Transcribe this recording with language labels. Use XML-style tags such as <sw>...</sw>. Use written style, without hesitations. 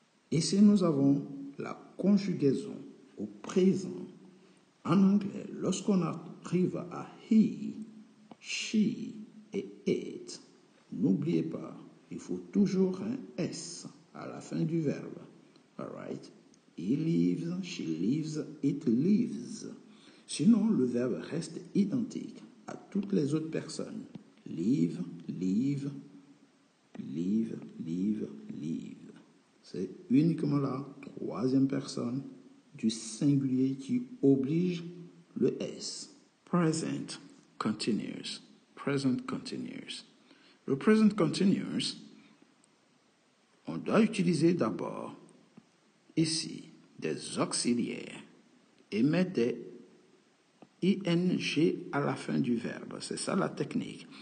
<fr>Ici, nous avons la conjugaison au présent. En anglais, lorsqu'on arrive à he, she et it, n'oubliez pas, il faut toujours un S à la fin du verbe.</fr> <en>All right? He leaves, she leaves, it leaves.</en> <fr>Sinon, le verbe reste identique à toutes les autres personnes.</fr> <en>Leave, leave, leave, leave, leave.</en> <fr>C'est uniquement la troisième personne du singulier qui oblige le S.</fr> <en>Present continuous. Present continuous.</en> <fr>Le present continuous, on doit utiliser d'abord ici des auxiliaires et mettre des ing à la fin du verbe. C'est ça la technique.</fr>